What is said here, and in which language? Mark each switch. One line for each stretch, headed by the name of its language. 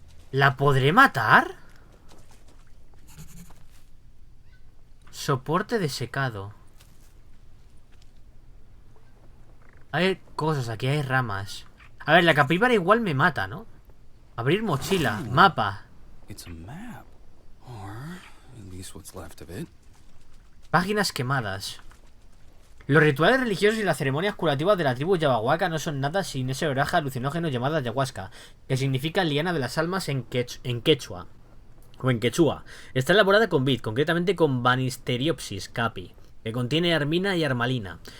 Spanish: ¿La podré matar? Soporte de secado. Hay cosas, aquí hay ramas. A ver, la capíbara igual me mata, ¿no? Abrir mochila, mapa.
English: It's a map. Or at least what's left of it.
Spanish: Páginas quemadas. Los rituales religiosos y las ceremonias curativas de la tribu Yabahuaca no son nada sin ese oraje alucinógeno llamado ayahuasca, que significa liana de las almas en quechua. O en quechua. Está elaborada con vid, concretamente con Banisteriopsis capi, que contiene armina y armalina.